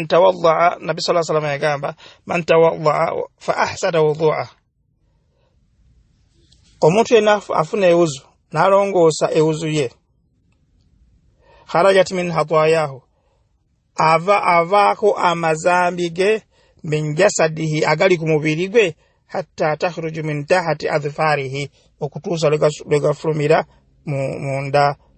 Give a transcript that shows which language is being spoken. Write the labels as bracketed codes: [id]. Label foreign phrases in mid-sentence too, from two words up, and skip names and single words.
[ar] توضأ نبي صلى الله عليه وسلم yagamba من توضأ فأحسن الوضوء [lg] omuntu yenna afuna ewuzu n'alongoosa ewuzu ye [ar] خرجت من خطاياه [lg] avaako amazambi ge [ar] من جسده [lg] agali ku mubiri gwe [ar] حتى تخرج من تحت أظفاره [lg] okutuusa legafulumira munda